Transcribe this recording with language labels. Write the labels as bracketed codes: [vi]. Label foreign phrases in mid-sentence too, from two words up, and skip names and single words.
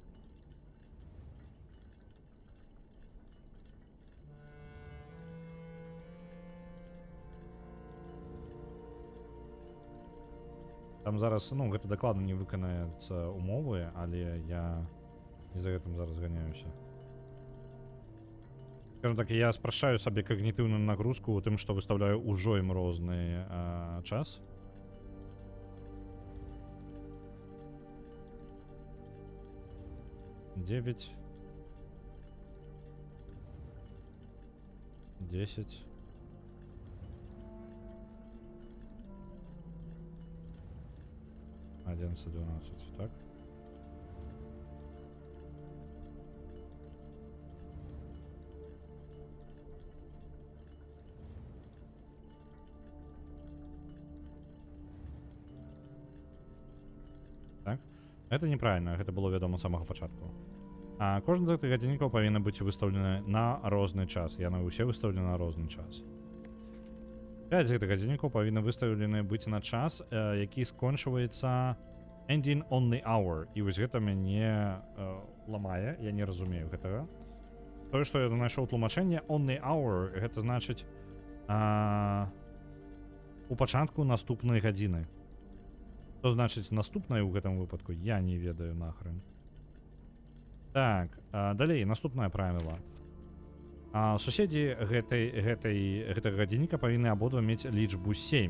[be] Там зараз, ну, гэта дакладна не выканаецца умовы, але я не за гэтым зараз ганяюся. Скажем так, я спрашчаю сабе когнітыўную нагрузку у тым, што выставляю ўжо ім розны час. [ru] Девять. 10. 11, 12, так? [be] Так? [ru] Это неправильно, [be] гэта было вядома з самага пачатку. Кожны з гэтых гадзіннікаў павінна быць выстаўлены на розны час. Яны ўсе выстаўлены на розны час. 5 з гэтых гадзіннікаў павінны выстаўлены быць на час, які скончваецца [en] ending on the hour. [be] І вось гэта мяне ламае, я не разумею гэтага. Тое, што я знайшоў тлумачэнне [en] on the hour, [be] гэта значыць у пачатку наступнай гадзіны. Што значыць наступнай у гэтым выпадку, я не ведаю нахрен. Так, далей, наступнае правіла. Суседзі гэтага гадзінніка павінны абодва мець лічбу 7.